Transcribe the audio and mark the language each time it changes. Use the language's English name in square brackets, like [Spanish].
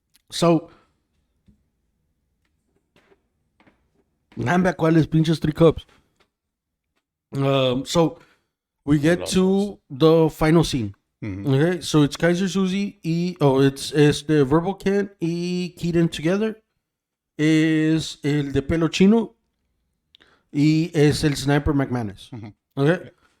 [Spanish] So, nada, ¿cuáles pinches [English] 3 cups? So, we get to the final scene. Okay, so it's Kaiser Suzy it's the Verbal Kent y Keaton together. [Spanish] Es el de pelo chino y es el Sniper McManus. Okay.